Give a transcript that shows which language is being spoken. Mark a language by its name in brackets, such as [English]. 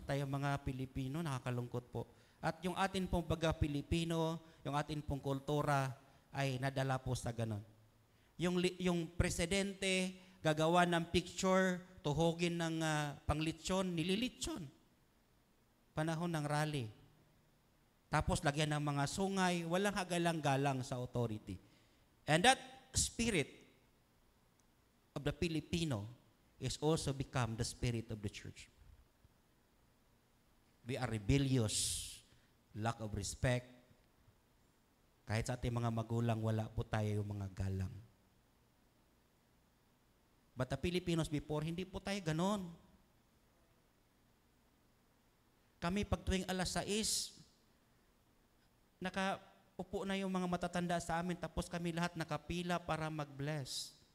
[Filipino] Tayo mga Pilipino, nakakalungkot po. At yung atin pong pagka-Pilipino, yung atin pong kultura ay nadala po sa ganon. Yung presidente gagawa ng picture, tuhogin ng panglitsyon, nililitsyon. Panahon ng rally. Tapos lagyan ng mga sungay, walang hagalang-galang sa authority. [English] And that spirit of the Filipino is also become the spirit of the church. We are rebellious, lack of respect. [Filipino] Kahit sa ating mga magulang, wala po tayo yung mga galang. [English] But the Filipinos before, [Filipino] hindi po tayo ganon. Kami pag tuwing 6:00, nakaupo na yung mga matatanda sa amin, tapos kami lahat nakapila para mag-bless.